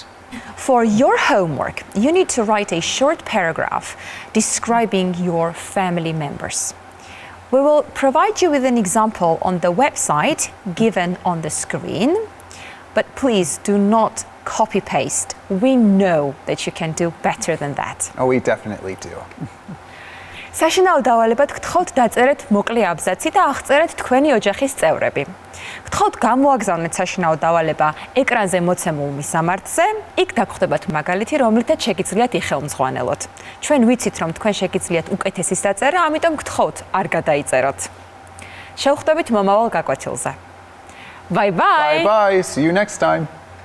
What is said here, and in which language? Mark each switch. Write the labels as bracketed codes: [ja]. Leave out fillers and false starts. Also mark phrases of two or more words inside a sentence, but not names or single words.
[en] For your homework, you need to write a short paragraph describing your family members. We will provide you with an example on the website given on the screen, but please do not copy-paste. We know that you can do better than that. Oh, we definitely do. [ka] საშინაო დავალებად გთხოვთ დაწერეთ მოკლე აბზაცი და აღწერეთ თქვენი ოჯახის წევრები. გთხოვთ გამოაგზავნეთ საშინაო დავალება ეკრანზე მოცემულ მისამართზე, იქ დაგხვდებათ მაგალითი, რომლითაც შეგიძლიათ იხელმძღვანელოთ. ჩვენ ვიცით, რომ თქვენ შეგიძლიათ უკეთესი დაწერა, ამიტომ გთხოვთ არ გადაიწეროთ. შევხვდებით მომავალ გაკვეთილზე. [en] Bye bye. Bye bye. See you next time.